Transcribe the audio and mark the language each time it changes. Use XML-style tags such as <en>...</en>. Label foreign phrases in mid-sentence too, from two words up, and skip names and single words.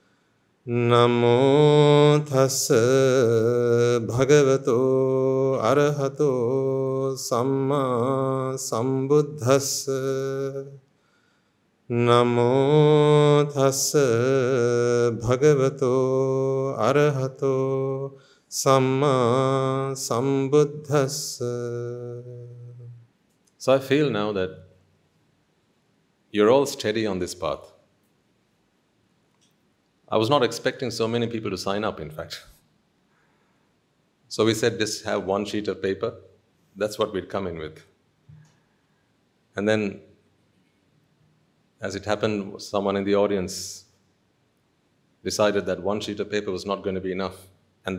<pi>Namo tassa bhagavato arahato samma sambuddhassa. Namo tassa bhagavato arahato samma sambuddhassa.</pi> <en>So I feel now that you're all steady on this path. I was not expecting so many people to sign up, in fact. So we said, just have one sheet of paper. That's what we'd come in with. And then, as it happened, someone in the audience decided that one sheet of paper was not going to be enough.</en>